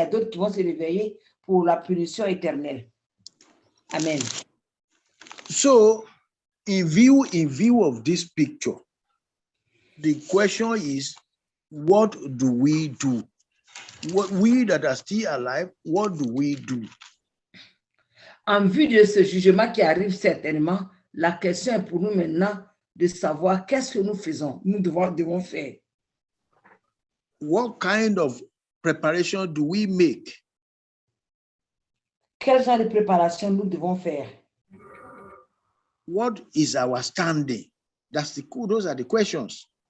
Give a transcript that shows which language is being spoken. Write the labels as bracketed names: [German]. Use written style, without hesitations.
[French] Il y a d'autres qui vont se réveiller pour la punition éternelle. Amen. [English] So, in view of this picture, the question is, what do we do? What we that are still alive, what do we do? [French] En vue de ce jugement qui arrive certainement, la question est pour nous maintenant de savoir qu'est-ce que nous faisons, nous devons faire. [English] What kind of preparation do we make? [French] Quel genre de préparation nous devons faire? [English] What is our standing? Those are the questions.